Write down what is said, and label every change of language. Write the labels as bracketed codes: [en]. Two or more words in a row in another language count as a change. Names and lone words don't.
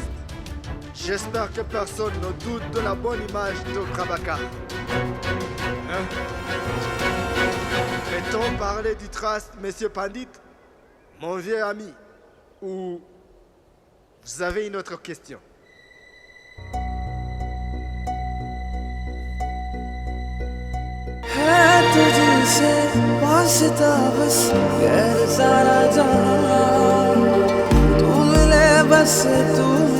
[fr] J'espère que personne ne doute de la bonne image de Prabhakar. Hein? Peut-on parler du Trust, Monsieur Pandit, mon vieux ami? Ou vous avez une autre question? [hi] तुझसे वास्ता बस गैर सारा जहां तू मिले बस तू